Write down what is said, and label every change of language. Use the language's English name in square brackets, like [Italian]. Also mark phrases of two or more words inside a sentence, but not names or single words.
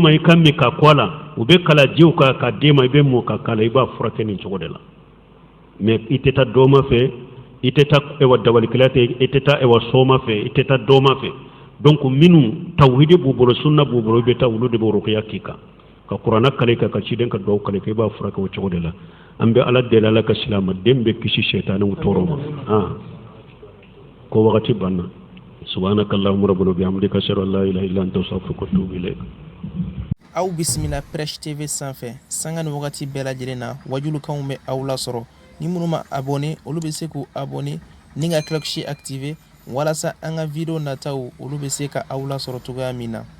[Bambara] ma i ka min k'a kɔ a la u bɛ kala jiw kan k'a d'e ma i bɛ mɔ ka kala i b'a furakɛ nin cogo de la mais i tɛ taa dɔma fɛ i tɛ taa ewa dabalikɛla tɛ i tɛ taa ewa sɔma fɛ i tɛ taa dɔma fɛ donc minnu tawhidi b'u bolo sunna b'u bolo i bɛ taa olu de bɛ ruqya k'i kan ka kuranna kale ka ciden ka duwawu kale ka i b'a furakɛ o cogo de la an bɛ ala deli ala ka silamaden bɛ kisi seytanew tɔɔrɔ ma ko wagati banna [Arabic] سبحانك اللهم ربنا وبحمدك أشهد أن لا إله إلا أنت أستغفرك وأتوب إليك [Bambara] aw bisimila Prêche TV sanfɛ sanga ni wagati bɛɛ lajɛlen na wajulukanw bɛ aw lasɔrɔ ni minnu ma abonné olu bɛ se k'u abonné ni ka [French] cloche activé [Bambara] walasa an ka video nataw olu bɛ se ka aw lasɔrɔ cogoya min na